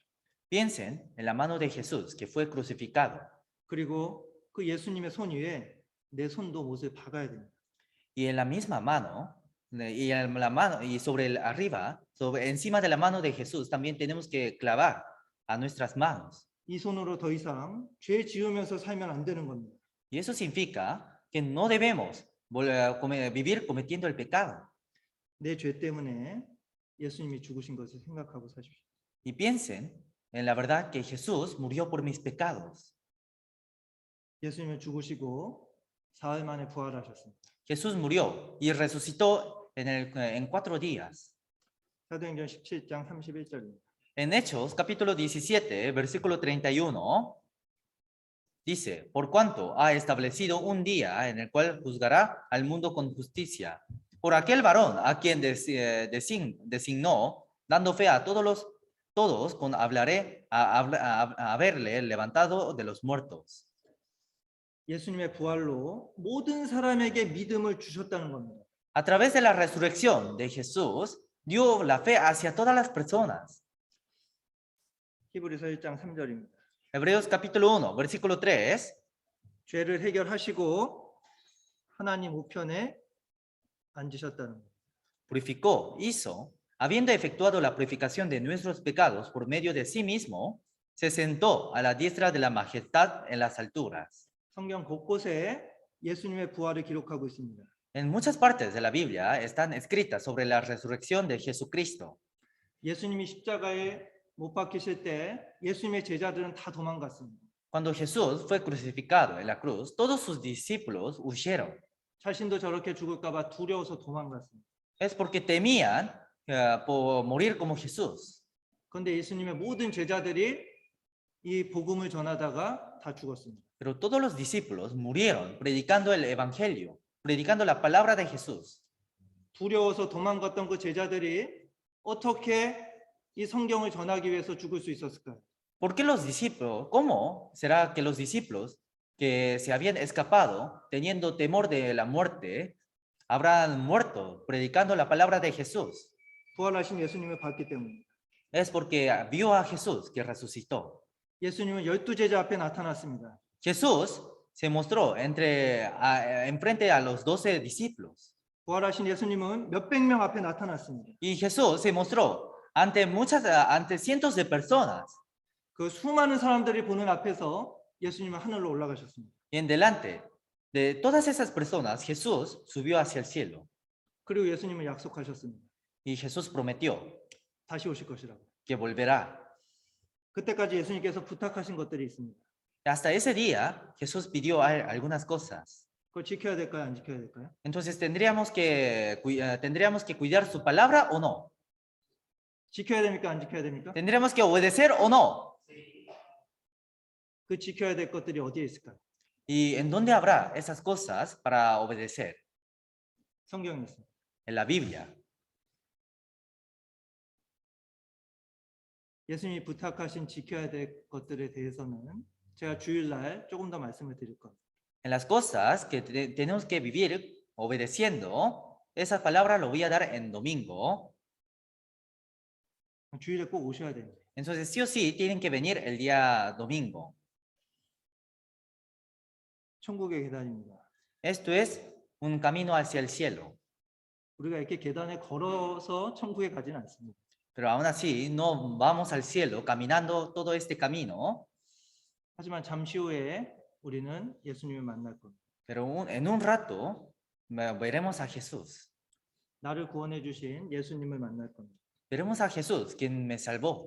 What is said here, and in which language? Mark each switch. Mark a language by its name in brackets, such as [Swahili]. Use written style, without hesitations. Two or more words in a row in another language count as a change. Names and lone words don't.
[Spanish] Piensen en la mano de Jesús que fue crucificado. [Korean] 그리고 그 예수님의 손 위에 내 손도 못을 박아야 됩니다. [Spanish] Y en la misma mano, y sobre arriba, encima de la mano de Jesús, también tenemos que clavar a nuestras manos. [Korean] 이 손으로 더 이상 죄 지으면서 살면 안 되는 겁니다. [Spanish] Y eso significa que no debemos vivir cometiendo el pecado. [Korean] 내 죄 때문에 예수님이 죽으신 것을 생각하고 사십시오. [Spanish] Y piensen en la verdad que Jesús murió por mis pecados. [Korean] 예수님은 죽으시고 사흘 만에 부활하셨습니다. [Spanish] Jesús murió y resucitó en 4 días. [Korean] 사도행전 17장 31절입니다. [Spanish] En Hechos, capítulo 17, versículo 31, dice, por cuanto ha establecido un día en el cual juzgará al mundo con justicia, por aquel varón a quien designó, dando fe a todos con haberle levantado de los muertos. [Korean] 예수님의 부활로 모든 사람에게 믿음을 주셨다는 겁니다. [Spanish] A través de la resurrección de Jesús, dio la fe hacia todas las personas. [Korean] 히브리서 1장 3절입니다. [Spanish] Hebreos capítulo 1, versículo 3. [Korean] 죄를 해결하시고 하나님 우편에 앉으셨다는 겁니다. [Spanish] Purificó, hizo, habiendo efectuado la purificación de nuestros pecados por medio de sí mismo, se sentó a la diestra de la majestad en las alturas. [Korean] 성경 곳곳에 예수님의 부활을 기록하고 있습니다. [Spanish] En muchas partes de la Biblia están escritas sobre la resurrección de Jesucristo. [Korean] 예수님이 십자가에 못 박히실 때 예수님의 제자들은 다 도망갔습니다. [Spanish] Cuando Jesús fue crucificado en la cruz, todos sus discípulos huyeron. [Korean] 자신도 저렇게 죽을까봐 두려워서 도망갔습니다. [Spanish] Es porque temían por morir como Jesús. [Korean] 그런데 예수님의 모든 제자들이 이 복음을 전하다가 다 죽었습니다. [Spanish] Pero todos los discípulos murieron predicando el evangelio, predicando la palabra de Jesús. [Korean] 두려워서 도망갔던 그 제자들이 어떻게 이 성경을 전하기 위해서 죽을 수 있었을까요? [Spanish] ¿Por qué los discípulos? ¿Cómo será que los discípulos que se habían escapado, teniendo temor de la muerte, habrán muerto predicando la palabra de Jesús? [Korean] 부활하신 예수님을 봤기 때문입니다. [Spanish] Es porque vio a Jesús que resucitó. [Korean] 예수님은 12제자 앞에 나타났습니다. [Spanish] Jesús se mostró enfrente a los 12 discípulos. [Korean] 부활하신 예수님은 몇백 명 앞에 나타났습니다. [Spanish] Y Jesús se mostró ante cientos de personas. [Korean] 그 수많은 사람들이 보는 앞에서 예수님은 하늘로 올라가셨습니다. [Spanish] Y en delante de todas esas personas, Jesús subió hacia el cielo. [Korean] 그리고 예수님은 약속하셨습니다. [Spanish] Y Jesús prometió [Korean] 다시 오실 것이라고. [Spanish] que volverá. [Korean] 그때까지 예수님께서 부탁하신 것들이 있습니다. [Spanish] Hasta ese día, Jesús pidió algunas cosas. [Korean] 그걸 지켜야 될까요? 안 지켜야 될까요? [Spanish] Entonces, ¿tendríamos que cuidar su palabra o no? [Korean] 지켜야 됩니까? 안 지켜야 됩니까? [Spanish] ¿Tendríamos que obedecer o no? [Korean] 그 지켜야 될 것들이 어디에 있을까요? [Spanish] ¿Y en dónde habrá esas cosas para obedecer? [Korean] 성경에 있습니다. [Spanish] En la Biblia. [Korean] 예수님이 부탁하신 지켜야 될 것들에 대해서는 제가 주일날 조금 더 말씀을 드릴 겁니다. [Spanish] En las cosas que tenemos que vivir obedeciendo, esa palabra lo voy a dar en domingo. [Korean] 주일에 꼭 오셔야 됩니다. [Spanish] Entonces, sí o sí, tienen que venir el día domingo. [Korean] 천국의 계단입니다. [Spanish] Esto es un camino hacia el cielo. [Korean] 우리가 이렇게 계단에 걸어서 천국에 가지는 않습니다. [Spanish] Pero aún así, no vamos al cielo caminando todo este camino. [Korean] 하지만 잠시 후에 우리는 예수님을 만날 겁니다. [Spanish] Pero en un rato veremos a Jesús. [Korean] 나를 구원해 주신 예수님을 만날 겁니다. [Spanish] Veremos a Jesús, quien me salvó.